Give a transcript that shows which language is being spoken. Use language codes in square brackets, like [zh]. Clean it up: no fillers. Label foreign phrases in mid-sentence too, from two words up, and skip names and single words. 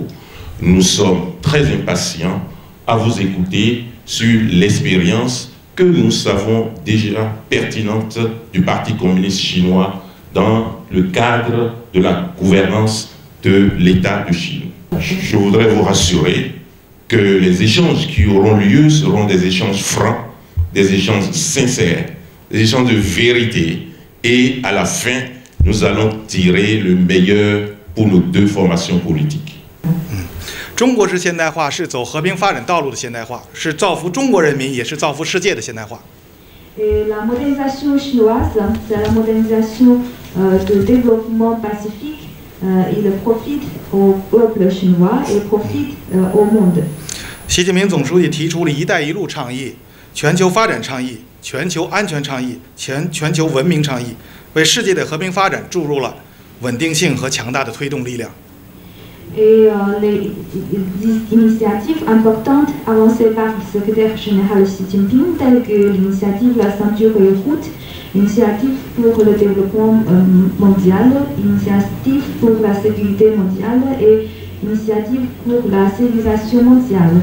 [fr] Nous sommes très impatients à vous écouter sur l'expérience que nous savons déjà pertinente du Parti communiste chinois dans le cadre de la gouvernance de l'État de Chine. Je voudrais vous rassurer que les échanges qui auront lieu seront des échanges francs, des échanges sincères, des échanges de vérité. Et à la fin, nous allons tirer le meilleur pour nos deux formations politiques. [zh] 中国式现代化是走和平发展道路的现代化，是造福中国人民，也是造福世界的现代化。 [fr] La modernisation chinoise, c'est la modernisation de développement pacifique. Il profite au peuple chinois et profite au monde. [zh] 习近平总书记提出了"一带一路"倡议、全球发展倡议、全球安全倡议、全球文明倡议，为世界的和平发展注入了稳定性和强大的推动力量。 [fr] Et les initiatives importantes avancées par le secrétaire général Xi Jinping, telles que l'initiative La Ceinture et Route, l'initiative pour le développement mondial, l'initiative pour la sécurité mondiale et l'initiative pour la civilisation mondiale.